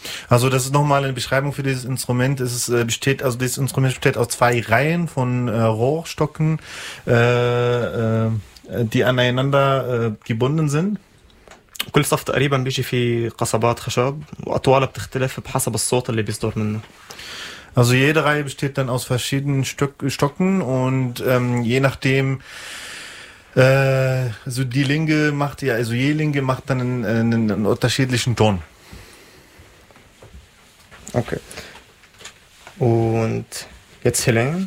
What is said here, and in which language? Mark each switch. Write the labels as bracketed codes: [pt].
[de] Also das ist nochmal eine Beschreibung für dieses Instrument. Dieses Instrument besteht aus zwei Reihen von Rohrstocken. Die aneinander gebunden sind. [ar] كل صف تقريبا بيجي في قصبات خشب وأطوالها بتختلف بحسب الصوت اللي بيصدر منه. [de] Also jede Reihe besteht dann aus verschiedenen Stocken und je nachdem so die Linge macht ja also je Linge macht dann einen unterschiedlichen Ton. Okay. Und jetzt Helene?